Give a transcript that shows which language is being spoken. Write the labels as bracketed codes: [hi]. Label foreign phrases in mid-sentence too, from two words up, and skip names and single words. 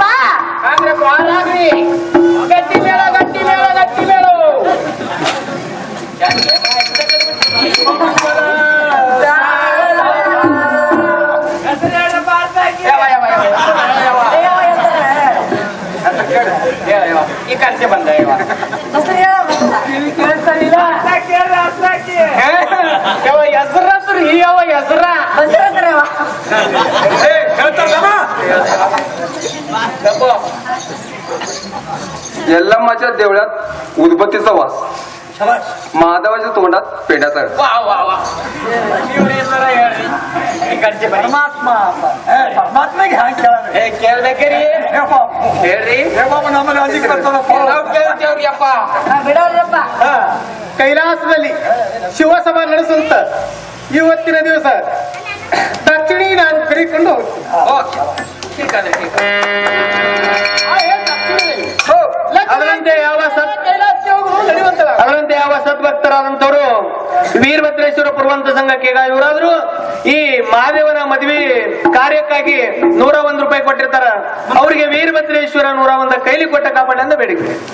[kn] ಅಂದ್ರೆ ಬಾಳಾಗ್ರಿ ಗಟ್ಟಿ ಮೇಳ ಗಟ್ಟಿ ಮೇಳ ಗಟ್ಟಿ ಮೇಳ ಈ ಕರ್ಸೆ ಬಂದ ಹೆಸರು ಹೆಸರತ್ರಿ ಯಾವ ಹೆಸರ ಬಂದಿರತ್ರವ [mr] यल्लम्माच्या देवळात उदबत्तीचा वास महादेवाच्या तोंडात पेंड्याचा रस. वा वा वा [kn] ಪರಮಾತ್ಮ ಪರಮಾತ್ಮ ಕೇಳ್ಬೇಕ್ರಿ ಹೇಳ್ರಿ ನಮ್ಮಲ್ಲಿ ಅಂಜಿಕೆ ಬರ್ತದಪ್ಪ. ನಾವ್ ಕೇಳ್ತೇವ್ರಿಯಪ್ಪ ಬಿಡೋಲ್ರಪ್ಪ ಕೈಲಾಸದಲ್ಲಿ ಶಿವಸಭಾ ನಡೆಸುತ್ತ ಇವತ್ತಿನ ದಿವಸ ದಕ್ಷಿಣಿ ನಾನು ಕರೀಕೊಂಡು ಹೋಗ್ತೀನಿ. [mr] ಓಕೆ ठीक आहे ठीक आहे [kn] ಅದರಂತೆ ಯಾವ ಅದರಂತೆ ಯಾವ ಸದ್ಭಕ್ತರಾದಂತವರು ವೀರಭದ್ರೇಶ್ವರ ಪುರವಂತ ಸಂಘಕ್ಕೆ ಈಗ ಇವರಾದ್ರು ಈ ಮಹಾದೇವನ ಮದುವೆ ಕಾರ್ಯಕ್ಕಾಗಿ 101 ರೂಪಾಯಿ ಕೊಟ್ಟಿರ್ತಾರ. ಅವರಿಗೆ ವೀರಭದ್ರೇಶ್ವರ 101 ಕೈಲಿ ಕೊಟ್ಟ ಕಾಪಾಡಿ ಅಂತ ಬೇಡಿಕೆ.